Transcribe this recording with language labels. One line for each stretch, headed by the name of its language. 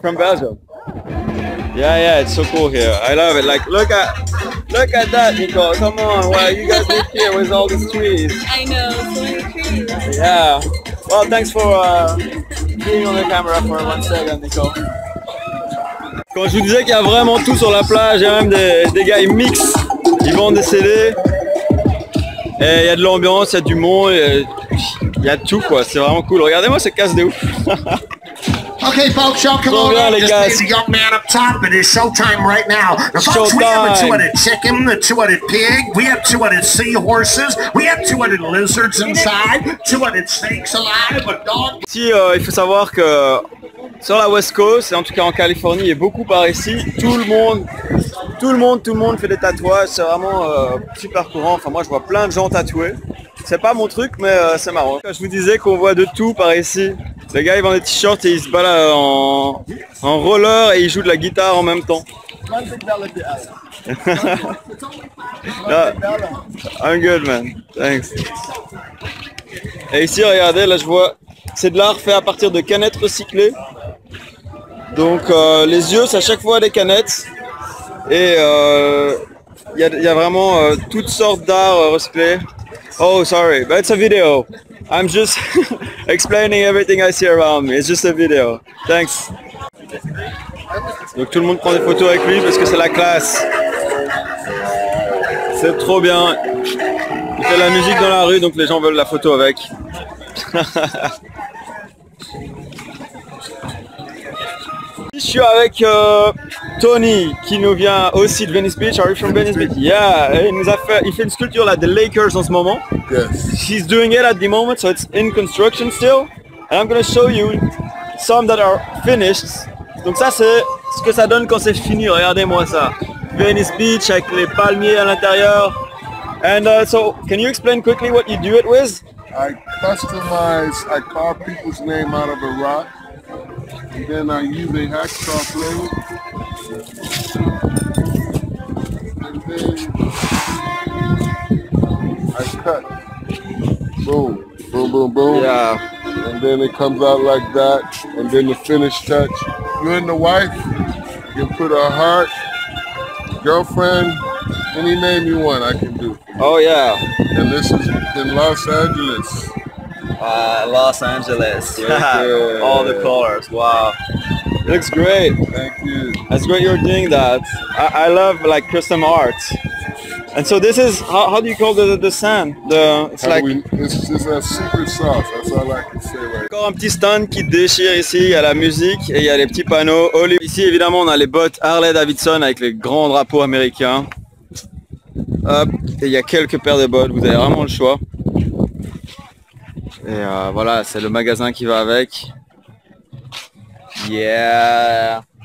English: From Belgium. Yeah, it's so cool here. I love it. Like, look at that, Nicole. Come on, wow, you guys live here with all these trees. I know, so many trees. Yeah. Well, thanks for being on the camera for 1 second, Nicole.
French: Quand je vous disais qu'il y a vraiment tout sur la plage, il y a même des gars, ils mixent, ils vendent des CD. Et il y a de l'ambiance, il y a du monde, il y a tout quoi, c'est vraiment cool. Regardez-moi ces casses de ouf.
English: Okay, folks, y'all come
French: Trop
English: on
French: bien,
English: up.
French: les
English: Just
French: gars.
English: need the young man up top. It is showtime right now. Now, folks, we have a Showtime. two-headed chicken, the two-headed pig. We have two-headed seahorses. We have two-headed lizards inside. Two-headed snakes alive. A dog.
French: Ici, il faut savoir que sur la West Coast, et en tout cas en Californie et beaucoup par ici, tout le monde fait des tatouages. C'est vraiment super courant. Enfin, moi, je vois plein de gens tatoués. C'est pas mon truc, mais c'est marrant. Je vous disais qu'on voit de tout par ici. Les gars, ils vendent des t-shirts et ils se baladent en roller et ils jouent de la guitare en même temps.
English: Yeah. I'm good, man. Thanks.
French: Et ici, regardez, là je vois, c'est de l'art fait à partir de canettes recyclées. Donc les yeux, c'est à chaque fois des canettes. Et il y a vraiment toutes sortes d'art recyclés.
English: Oh, sorry, but it's a video. I'm just explaining everything I see around me. It's just a video. Thanks.
French: Donc tout le monde prend des photos avec lui parce que c'est la classe. C'est trop bien. Il fait la musique dans la rue, donc les gens veulent la photo avec. Je suis avec Tony qui nous vient aussi de Venice Beach.
English: Are you from Venice Beach?
French: Yeah, il fait une sculpture là des Lakers en ce moment.
English: Yes. He's doing it at the moment, so it's in construction still. And I'm gonna show you some that are finished.
French: Donc ça c'est ce que ça donne quand c'est fini. Regardez-moi ça. Venice Beach avec les palmiers à l'intérieur.
English: And so, can you explain quickly what you do it with? I carve people's name out of a rock, and then I use a hacksaw blade, and then I cut. Boom, boom, boom, boom. Yeah. And then it comes out like that, and then the finished touch. You and the wife, you can put a heart, girlfriend, any name you want, I can do. Oh yeah. And this is in Los Angeles. Los Angeles. Right there. All the colors. Wow. It looks great. Thank you. That's great you're doing that. I love like custom art. And so this is, how do you call the sand? It's like... It's a secret sauce, that's all I can say right now.
French: Encore un petit stand qui déchire ici, il y a la musique et il y a les petits panneaux. Ici évidemment on a les bottes Harley Davidson avec les grands drapeaux américains. Hop, et il y a quelques paires de bottes, vous avez vraiment le choix. Et voilà, c'est le magasin qui va avec.
English: Yeah.